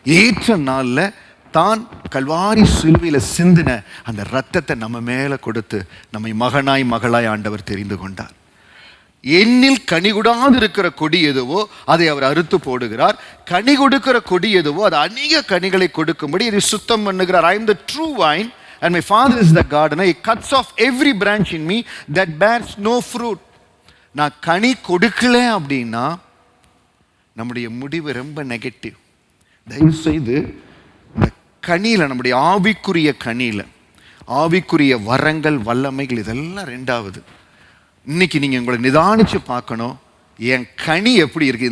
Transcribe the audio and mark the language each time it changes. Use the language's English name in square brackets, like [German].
[Tamil] ஏற்ற நாள்ல தான் கல்வாரி சிலுவையில சிந்தின அந்த ரத்தத்தை நம்ம மேல கொடுத்து நம்மை மகனாய் மகளாய் ஆண்டவர் தெரிந்து கொண்டார். என்னில் கனி கொடாது இருக்கிற கொடி எதுவோ அதை அவர் அறுத்து போடுகிறார். கனி கொடுக்கிற கொடி எதுவோ அது அநேக கனிகளை கொடுக்கும்படி இதை சுத்தம் பண்ணுகிறார். [English] I am the true vine and my father is the gardener. He cuts off every branch in me that bears no fruit. [Tamil] நான் கனி கொடுக்கல அப்படின்னா நம்முடைய முடிவு ரொம்ப நெகட்டிவ். தயவு செய்து இந்த கனியில, நம்முடைய ஆவிக்குரிய கனியில, ஆவிக்குரிய வரங்கள் வல்லமைகள் இதெல்லாம் ரெண்டாவது. இன்னைக்கு நீங்க உங்களை நிதானிச்சு பார்க்கணும், என் கனி எப்படி இருக்கு?